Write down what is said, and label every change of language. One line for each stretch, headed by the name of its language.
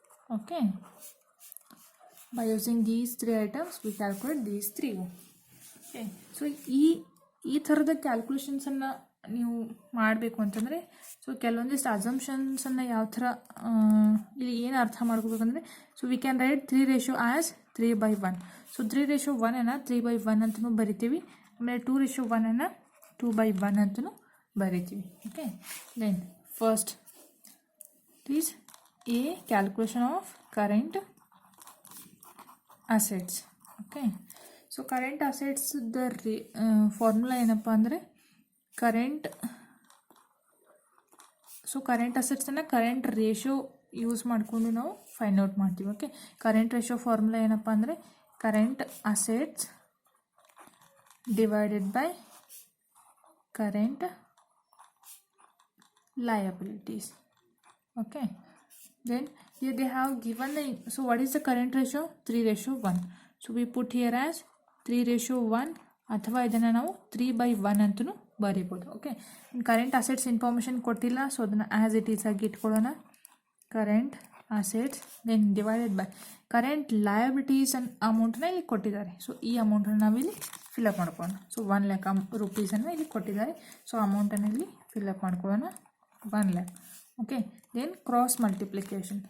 English: Okay, by using these three items we calculate these three.
Kannada: Okay, so ಈ ಥರದ ಕ್ಯಾಲ್ಕುಲೇಷನ್ಸನ್ನು ನೀವು ಮಾಡಬೇಕು ಅಂತಂದರೆ, ಸೊ ಕೆಲವೊಂದಿಷ್ಟು ಅಸಂಪ್ಷನ್ಸನ್ನು ಯಾವ ಥರ ಇಲ್ಲಿ ಏನು ಅರ್ಥ ಮಾಡ್ಕೋಬೇಕಂದ್ರೆ,
English: So we can write 3 as 3/1.
Kannada: So 3:1 3/1 ಅಂತಲೂ ಬರಿತೀವಿ, ಆಮೇಲೆ 2:1 2/1 ಅಂತಲೂ ಬರಿತೀವಿ.
English: Okay, then first is a calculation of current assets.
Kannada: Okay, so
English: current assets the formula
Kannada: ಏನಪ್ಪ ಅಂದರೆ ಕರೆಂಟ್ ಅಸೆಟ್ಸನ್ನು ಕರೆಂಟ್ ರೇಷಿಯೋ ಯೂಸ್ ಮಾಡಿಕೊಂಡು ನಾವು ಫೈಂಡ್ ಔಟ್ ಮಾಡ್ತೀವಿ. ಓಕೆ, ಕರೆಂಟ್ ರೇಷಿಯೋ ಫಾರ್ಮುಲಾ ಏನಪ್ಪ ಅಂದರೆ current assets divided by current liabilities.
English: Okay, then here they have given the, so what is the current ratio? 3:1. so we put here as 3:1,
Kannada: ಅಥವಾ ಇದನ್ನು ನಾವು 3/1 ಅಂತಲೂ ಬರೀಬೋದು. Okay, current assets information ಕೊಟ್ಟಿಲ್ಲ, so ಅದನ್ನು
English: as it is
Kannada: ಆಗಿ ಇಟ್ಕೊಳ್ಳೋಣ. Current assets then divided by current liabilities ಅಮೌಂಟನ್ನ ಇಲ್ಲಿ ಕೊಟ್ಟಿದ್ದಾರೆ. ಸೊ ಈ ಅಮೌಂಟನ್ನು ನಾವಿಲ್ಲಿ ಫಿಲಪ್ ಮಾಡ್ಕೊಳ್ಳೋಣ. ಸೊ 1 lakh ರೂಪೀಸನ್ನು ಇಲ್ಲಿ ಕೊಟ್ಟಿದ್ದಾರೆ. ಸೊ ಅಮೌಂಟನ್ನು ಇಲ್ಲಿ ಫಿಲಪ್ ಮಾಡ್ಕೊಳ್ಳೋಣ, 1 lakh. Okay, then cross multiplication.